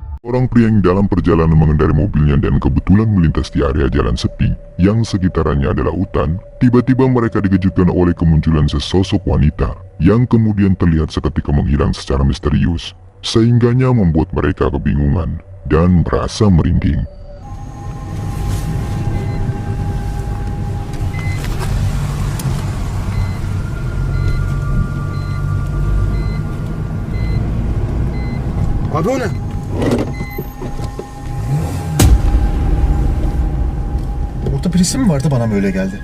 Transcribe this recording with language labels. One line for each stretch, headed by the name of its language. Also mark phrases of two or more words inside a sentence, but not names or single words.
Indonesian: Orang pria yang dalam perjalanan mengendarai mobilnya dan kebetulan melintas di area jalan sepi yang sekitarannya adalah hutan, tiba-tiba mereka dikejutkan oleh kemunculan sesosok wanita yang kemudian terlihat seketika menghilang secara misterius, sehingganya membuat mereka kebingungan dan merasa merinding.
Turkish: Abi o ne? Orada birisi mi vardı, bana mı öyle geldi?